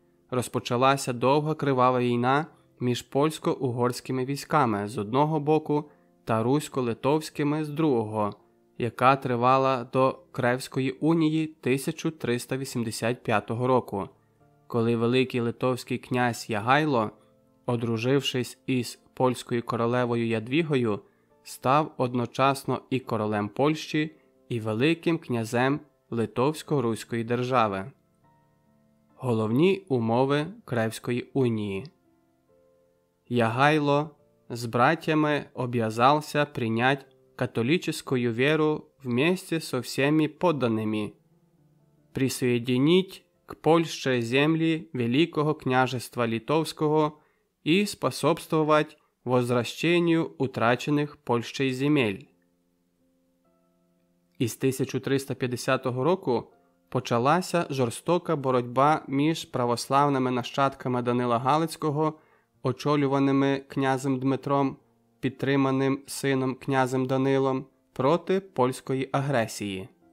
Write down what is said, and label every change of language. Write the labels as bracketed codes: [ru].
[uk] Розпочалася довга кривава війна між польсько-угорськими військами з одного боку та русько-литовськими з другого, яка тривала до Кревської унії 1385 року, коли великий литовський князь Ягайло, одружившись із польською королевою Ядвігою, став одночасно і королем Польщі, і великим князем Литовсько-Руської держави. Головні умови Кревської унії. [ru] Ягайло с братьями обязался принять католическую веру вместе со всеми подданными, присоединить к Польше земли Великого княжества Литовского и способствовать возвращению утраченных Польщей земель. [uk] Із 1350 року почалася жорстока боротьба між православними нащадками Данила Галицького, очолюваними князем Дмитром, підтриманим сином князем Данилом, проти польської агресії.